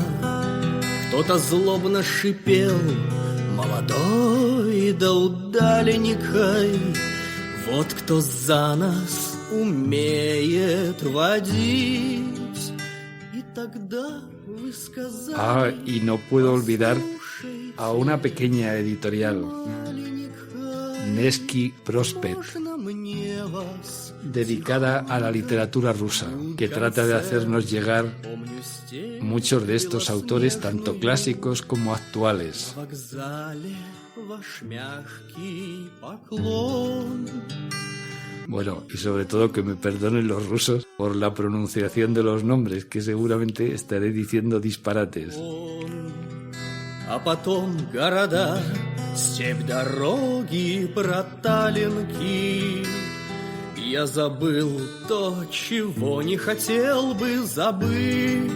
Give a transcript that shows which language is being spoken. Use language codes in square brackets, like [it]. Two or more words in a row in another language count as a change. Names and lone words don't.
[ru] Кто-то злобно шипел: молодой да удаленькой, вот кто за нас умеет водить. И тогда вы сказали... [es] y no puedo olvidar a una pequeña editorial, Nevsky Prospekt, dedicada a la literatura rusa, que trata de hacernos llegar muchos de estos autores, tanto clásicos como actuales. Bueno, y sobre todo que me perdonen los rusos por la pronunciación de los nombres, que seguramente estaré diciendo disparates. [ru] А потом города, степь, дороги, проталинки. Я забыл то, чего не хотел бы забыть.